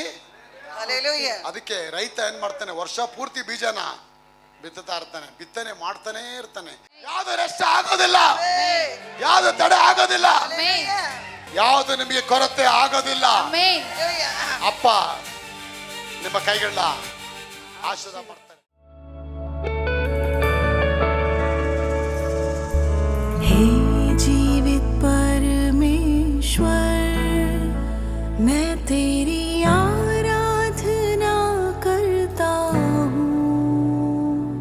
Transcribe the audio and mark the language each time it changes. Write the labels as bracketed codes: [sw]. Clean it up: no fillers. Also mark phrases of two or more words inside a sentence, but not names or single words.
[kn] ಅದಕ್ಕೆ ರೈತ ಏನ್ ಮಾಡ್ತಾನೆ, ವರ್ಷ ಪೂರ್ತಿ ಬೀಜನ ಬಿತ್ತುತ್ತಾ ಇರ್ತಾನೆ, ಬಿತ್ತನೆ ಮಾಡ್ತಾನೆ ಇರ್ತಾನೆ. ಯಾವ್ದು ರೆಸ್ಟ್ ಆಗೋದಿಲ್ಲ, ಯಾವ್ದು ತಡೆ ಆಗೋದಿಲ್ಲ, ಯಾವ್ದು ನಿಮಗೆ ಕೊರತೆ ಆಗೋದಿಲ್ಲ. ಅಪ್ಪ ನಿಮ್ಮ ಕೈಗಳನ್ನ ಆಶೀರ್ವಾದ ಮಾಡ್ತಾರೆ. [hi] हे जीवित परमेश्वर, मैं तेरी आराधना करता हूँ।